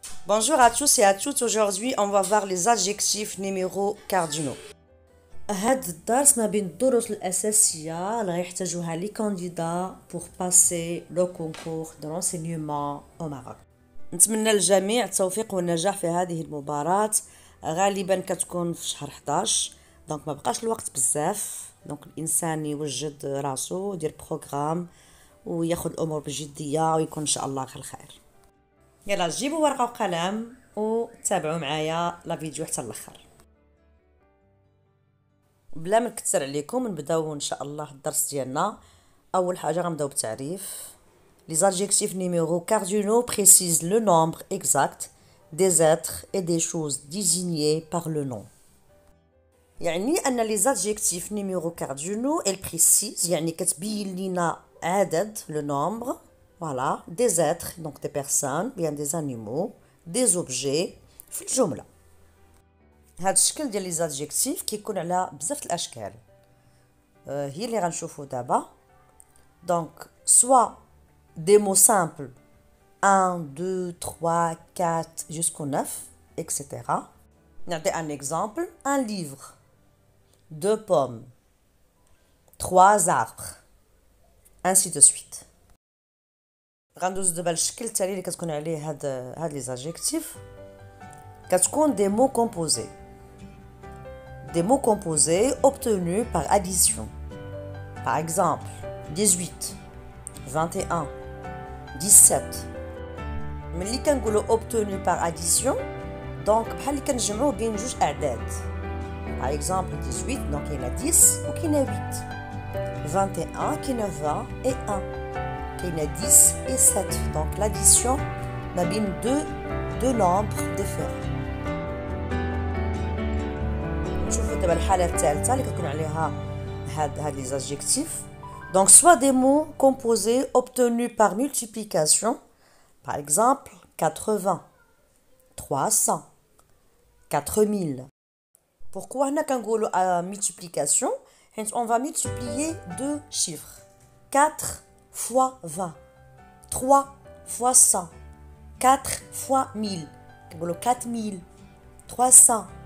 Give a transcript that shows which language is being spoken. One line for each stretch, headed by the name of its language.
French: Bonjour à tous et à toutes. Aujourd'hui, on va voir les adjectifs numéros cardinaux.
Arabic: هاد الدرس ما بين الدروس الأساسية اللي غيحتاجوها لي كانديدا
French: pour passer le concours de l'enseignement au Maroc.
Arabic: نتمنى للجميع التوفيق والنجاح في هذه المباراة. غالبا كتكون في شهر 11 دونك ما بقاش الوقت بزاف، دونك الانسان يوجد راسو يدير بروغرام وياخذ الامور بجديه ويكون ان شاء الله على الخير. يلا جيبوا ورقه وقلم وتابعوا معايا لا فيديو حتى الاخر. بلا ما نكثر عليكم نبداو ان شاء الله الدرس ديالنا. اول حاجه غنبداو بالتعريف.
French: Les adjectifs numéros cardinaux précisent le nombre exact des êtres et des choses désignées par le nom.
Arabic: يعني أن
French: les adjectifs numéros cardinaux elles précisent
Arabic: يعني كتبين لنا عدد
French: le nombre voilà des êtres donc des personnes bien des animaux des objets
Arabic: في الجملة. هاد الشكل ديال les adjectifs كيكون على بزاف الأشكال هي اللي غنشوفو دابا.
French: donc soit des mots simples 1, 2, 3, 4 jusqu'au 9 etc. نعطي un exemple un livre 2 pommes 3 arbres ainsi de suite.
Arabic: غندوز دابا الشكل التالي اللي كتكون عليه هاد لي زادجيكتيف.
French: كتكون des mots composés obtenus par addition. par exemple 18 21 17.
Arabic: ملي كنقولوا
French: obtenu par addition
Arabic: donc بحال اللي كنجمعوه بين جوج اعداد.
French: par exemple 18 donc il y en a 10 ou qu'il y en a 8. 21 qu'il y en a 20 et 1 qu'il y en a 10 et 7. donc l'addition
Arabic: ما بين
French: deux nombres différents.
Arabic: نشوفوا دابا الحاله الثالثه اللي كتكون عليها هاد لي adjectifs.
French: donc soit des mots composés obtenus par multiplication. par exemple 80 300 4000. pourquoi
Arabic: هنا كنقولوا
French: multiplication حيت on va multiplier deux chiffres 4 fois 20 3 fois 100 4 fois 1000
Arabic: كنقولوا
French: 4000 300.